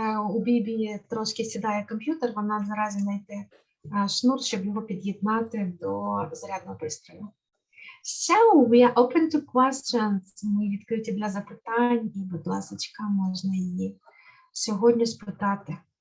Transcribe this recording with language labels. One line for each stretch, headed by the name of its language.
Ukrainian: У Бібі трошки сідає комп'ютер, вона зараз знайде шнур, щоб його під'єднати до зарядного пристрою.
English: So, we are open to questions.
Ukrainian: Ми відкриті для запитань, і, будь ласочка, можна її сьогодні спитати.